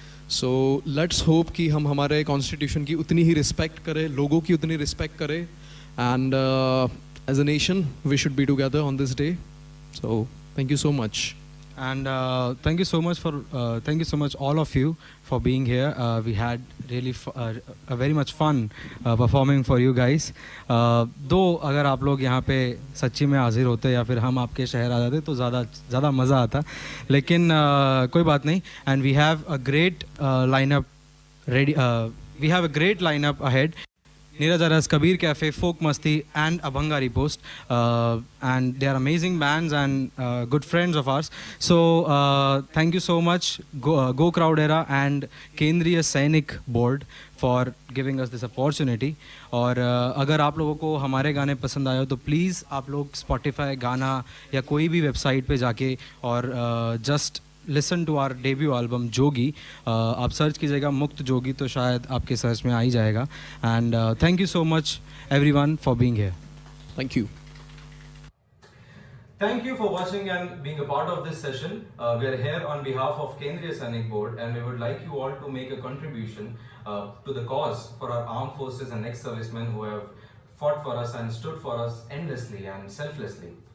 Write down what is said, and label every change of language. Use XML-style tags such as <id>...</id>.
<en>so let's hope</en> <hi>कि हम हमारे कॉन्स्टिट्यूशन की उतनी ही रिस्पेक्ट करें,</hi> <en>लोगों की उतनी रिस्पेक्ट करें, and as a nation we should be together on this day. So thank you so much. And thank you so much all of you for being here. We had really a very much fun performing for you guys.</en> <hi>दो अगर आप लोग यहाँ पे सच्ची में हाजिर होते या फिर हम आपके शहर आ जाते तो ज़्यादा मज़ा आता, लेकिन कोई बात नहीं.</hi> <en>And we have a great lineup ready. We have a great lineup ahead. Neeraj Aras, Kabir Cafe, Folk Masti and Abhanga Repost, and they are amazing bands and good friends of ours. So thank you so much Go Crowd Era and Kendriya Sainik Board for giving us this opportunity.</en> <hi>और अगर आप लोगों को हमारे गाने पसंद आए हो तो प्लीज़ आप लोग Spotify गाना या कोई भी वेबसाइट पे जाके और</hi> <en>just listen to our debut album</en> <hi>जोगी. आप सर्च कीजिएगा मुक्त जोगी तो शायद आपके सर्च में आ ही जाएगा.</hi> <en>And thank you so much everyone for being here. Thank you. Thank you for watching and being a part of this session. We are here on behalf of Kendriya Sainik Board, and we would like you all to make a contribution to the cause for our armed forces and ex-servicemen who have fought for us and stood for us endlessly and selflessly.</en>